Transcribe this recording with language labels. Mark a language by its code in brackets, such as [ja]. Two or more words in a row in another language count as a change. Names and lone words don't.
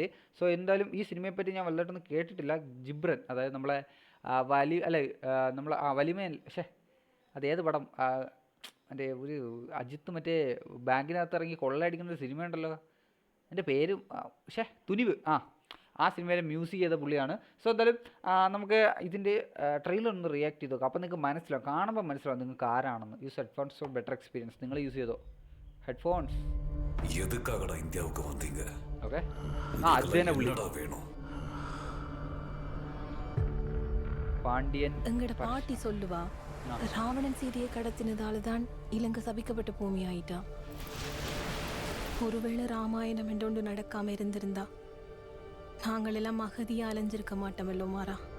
[ml] സോ എന്തായാലും ഈ സിനിമയെപ്പറ്റി ഞാൻ വലുതായിട്ടൊന്നും കേട്ടിട്ടില്ല. ജിബ്രൻ, അതായത് നമ്മളെ നമ്മൾ വലിമയൻ, അതേത് പടം, മറ്റേ ഒരു അജിത്ത് മറ്റേ ബാങ്കിനകത്ത് ഇറങ്ങി കൊള്ളയടിക്കുന്ന ഒരു സിനിമയുണ്ടല്ലോ, എൻ്റെ പേരും തുനിവ്, ആ സിനിമയിലെ മ്യൂസിക് ചെയ്ത പുള്ളിയാണ്. സോ എന്തായാലും നമുക്ക് ഇതിൻ്റെ ട്രെയിലർ ഒന്ന് റിയാക്ട് ചെയ്ത് നോക്കാം. അപ്പോൾ നിങ്ങൾക്ക് മനസ്സിലാവും, കാണുമ്പോൾ മനസ്സിലാവും നിങ്ങൾക്ക് ആരാണെന്ന്. [en] use headphones for better experience. [ml] നിങ്ങൾ യൂസ് ചെയ്തോ ഹെഡ്ഫോൺസ്? ഓക്കെ, അജയനെ വിളിക്കണം. [ta] பாண்டியன் எங்கட பாட்டி சொல்லுவா, ராவணன் சீதையை கடத்தினதால தான் இலங்கை சபிக்கப்பட்ட பூமி ஆயிட்டா. ஒருவேளை ராமாயணம் என்றொன்று நடக்காம இருந்திருந்தா நாங்கள் எல்லாம் அகதியா அலைஞ்சிருக்க மாட்டோமல்லோ மாறா.